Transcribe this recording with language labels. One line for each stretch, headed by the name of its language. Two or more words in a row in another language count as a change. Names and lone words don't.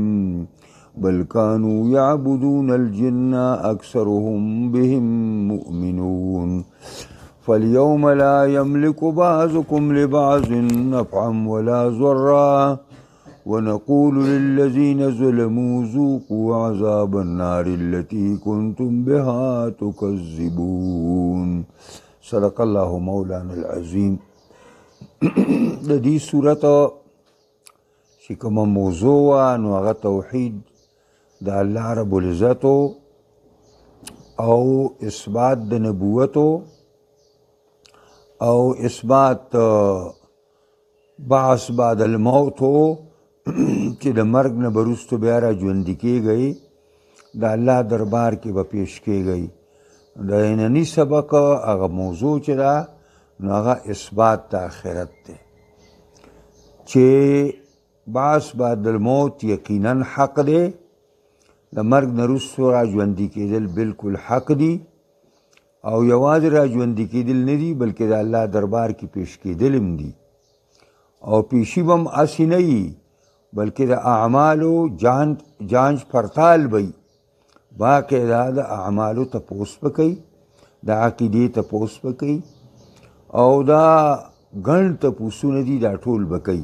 Arabic: بل كانوا يعبدون الجن أكثرهم بهم مؤمنون فاليوم لا يملك بعضكم لبعض نفعا ولا ضرا ونقول للذين ظلموا ذوقوا عذاب النار التي كنتم بها تكذبون صدق الله مولانا العظيم.
Pashto: د دې سورت چې کومه موضوع وه نو هغه توحید د الله رب العزتو او اثبات د نبوتو او اثبات
Arabic: بعث بعد الموت
Pashto: و چې د مرګ نه به وروسته بیا را ژوندي کېږئ د الله دربار کې به پیش کېږئ. د ننني سبق هغه موضوع چې ده نو هغه اثبات د آخرت دی چې
Arabic: بعث بعد الموت
Pashto: یقینا حق دی، د مرګ نه وروسته را ژوندي کېدل بالکل حق دي او یوازې را ژوندي کېدل نه دي بلکې د الله دربار کې پیش کېدل هم دي او پیشي به هم هسې نه وي بلکې د اعمالو جانچ پړتال به وي، باقاعده د اعمالو تپوس به کوي، د عقیدې تپوس به کوي او دا ګڼ تپوسونه دي دا ټول به کوي.